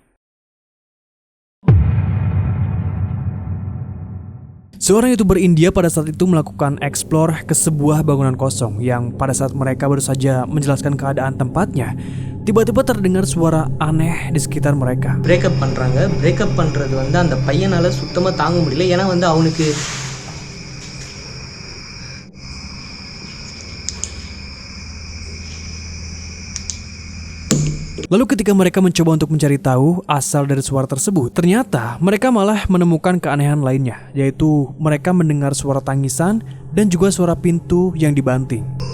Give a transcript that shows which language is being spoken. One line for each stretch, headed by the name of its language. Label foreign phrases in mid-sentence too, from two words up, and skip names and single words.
Indonesian: Seorang YouTuber India pada saat itu melakukan explore ke sebuah bangunan kosong yang pada saat mereka baru saja menjelaskan keadaan tempatnya, tiba-tiba terdengar suara aneh di sekitar mereka.
Tamil: பிரேக்கப் பண்றது வந்து அந்த பையனால சுத்தமா தாங்க முடியல. ஏன்னா வந்து அவனுக்கு
Indonesian: Lalu ketika mereka mencoba untuk mencari tahu asal dari suara tersebut, ternyata mereka malah menemukan keanehan lainnya, yaitu mereka mendengar suara tangisan dan juga suara pintu yang dibanting.